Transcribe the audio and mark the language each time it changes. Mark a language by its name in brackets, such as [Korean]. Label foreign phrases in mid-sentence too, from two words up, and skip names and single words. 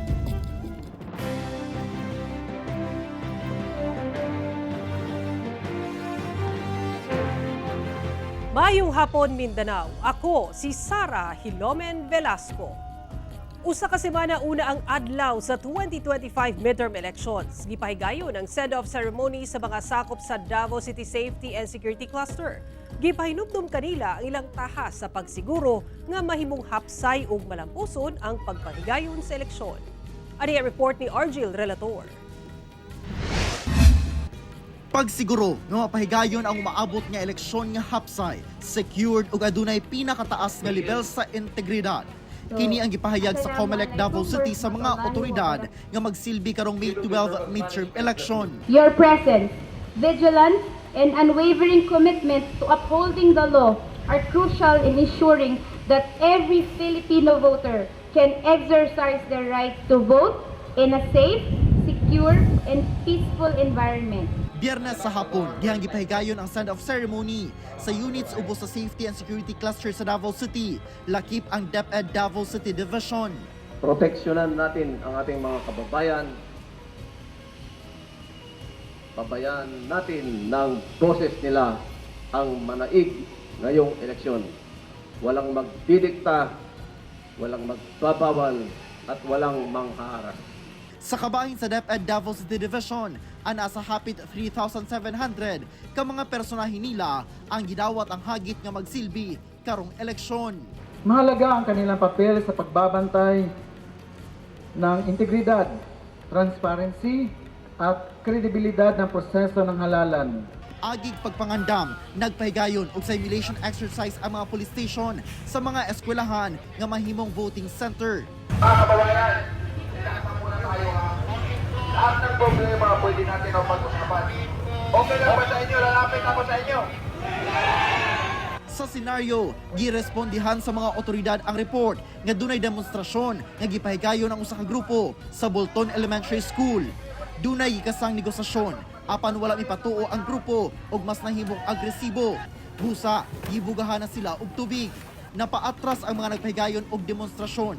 [Cebuano] Mayong hapon Mindanao, ako si Sara Hilomen Velasco. Usa ka semana una ang adlaw sa 2025 [English] midterm elections. [Cebuano] Gipahigayon ang [English] send-off ceremony [Cebuano] sa mga sakop sa Davao City Safety and Security Cluster. Gipahinumdum kanila ang ilang tahas sa pagsiguro nga mahimong hapsay ug malampuson ang pagpahigayon sa eleksyon. Ani ang report ni Argil Relator. Pagsiguro nga mapahigayon ang umaabot nga eleksyon nga hapsay, secured ug adunay pinakataas nga level sa integridad. Kini ang gipahayag sa COMELEC Davao City sa mga otoridad nga magsilbi karong May 12 [English] midterm election. Your presence, vigilance, and unwavering commitment to upholding the law are crucial in ensuring that every Filipino voter can exercise their right to vote in a safe, secure, and peaceful environment. [Cebuano] Biyernes sa hapon, dihang gipahigayon ang [English] send-off ceremony [Cebuano] sa units ubos sa Safety and Security Cluster sa Davao City, lakip ang DepEd Davao City Division. [Filipino] Proteksyonan natin ang ating mga kababayan. Pabayaan natin ng boses nila ang manaig ngayong eleksyon. Walang magdidikta, walang magbabawal, at walang manghaharas. [Cebuano] Sa kabahin sa DepEd Davao City Division, ana sa hapit 3,700 ka mga personahe nila ang gidawat ang hagit nga magsilbi karong eleksyon. [Filipino] Mahalaga ang kanilang papel sa pagbabantay ng integridad, transparency at kredibilidad ng proseso ng halalan. [Cebuano] Agig pagpangandam, nagpahigayon og [English] simulation exercise [Cebuano] ang mga [English] police station [Cebuano] sa mga eskwelahan nga mahimong [English] voting center. [Filipino] Mga kababayan, ilaasan muna tayo ha. Lahat ng problema pwede natin ang pag-usapan. Okay lang ba sa inyo? Lalapit ako sa inyo. [Cebuano] Sa senaryo, girespondihan sa mga otoridad ang report nga dunay demonstrasyon nga gipahigayon ang usa ka grupo sa Bolton Elementary School. Dunay gikasang negosasyon apan wala mipatuo ang grupo og mas nahimong agresibo. Busa, gibugahan na sila og tubig. Napaatras ang mga nagpahigayon og demonstrasyon.